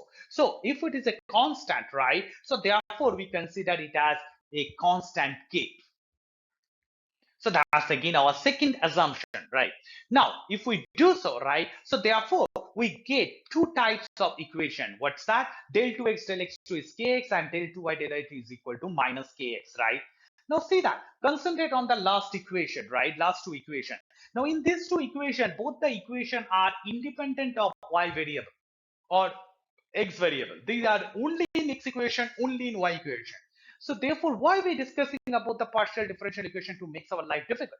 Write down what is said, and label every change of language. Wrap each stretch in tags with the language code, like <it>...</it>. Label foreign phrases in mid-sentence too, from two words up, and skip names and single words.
<en>So if it is a constant, right? So therefore, we consider it as a constant k. So that's again our second assumption, right? Now, if we do so, right, so therefore we get two types of equation. What's that? Del 2x del x2 is kx and del 2y del y2 is equal to minus kx, right? Now see that, concentrate on the last equation, right? Last two equation. Now in these two equation, both the equation are independent of y variable or x variable. These are only in x equation, only in y equation. So therefore, why are we discussing about the partial differential equation to make our life difficult?</en>